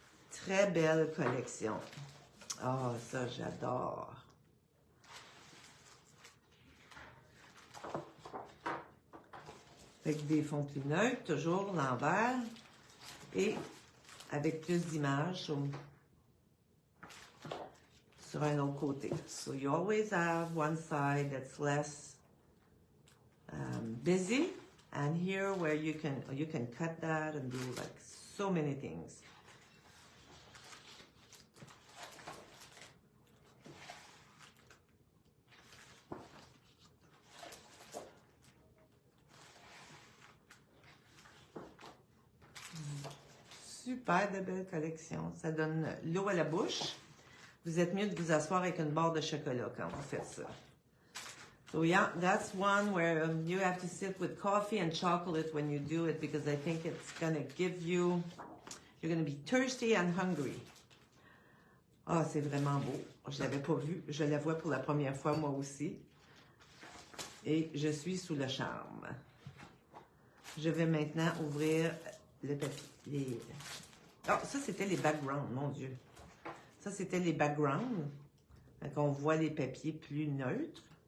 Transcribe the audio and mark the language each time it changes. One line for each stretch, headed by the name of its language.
French: Très belle collection. Ah, ça, j'adore. Avec des fonds plus neutres, toujours l'envers. Et avec plus d'images sur un autre côté.
English: So you always have one side that's less busy, and here where you can cut that and do like so many things.
French: Super de belle collection. Ça donne l'eau à la bouche. Vous êtes mieux de vous asseoir avec une barre de chocolat quand vous faites ça.
English: So yeah, that's one where you have to sit with coffee and chocolate when you do it because I think it's going to give you, you're going to be thirsty and hungry.
French: Ah, c'est vraiment beau. Je ne l'avais pas vu. Je la vois pour la première fois, moi aussi. Et je suis sous le charme. Je vais maintenant ouvrir le papier. Ah, ça, c'était les backgrounds, mon Dieu. Ça, c'était les backgrounds. Donc, on voit les papiers plus neutres.